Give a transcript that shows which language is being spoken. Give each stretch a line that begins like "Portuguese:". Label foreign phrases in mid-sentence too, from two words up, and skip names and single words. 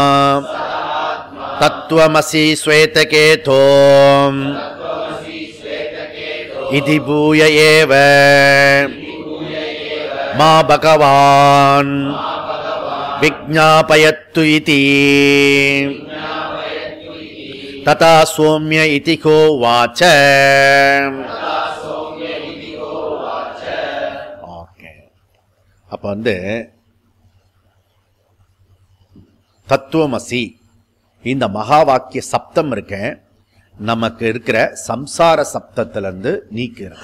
Sanskrit: तत्त्वमसि श्वेतकेतो इति भूय एव मा भगवान् विज्ञापयतु इति तथा सौम्य इति होवाच
Tamil: ஓகே அப்ப தத்துவமசி இந்த மகா வாக்கிய சப்தம் இருக்க நமக்கு இருக்கிற சம்சார சப்தத்திலிருந்து நீக்கிறது.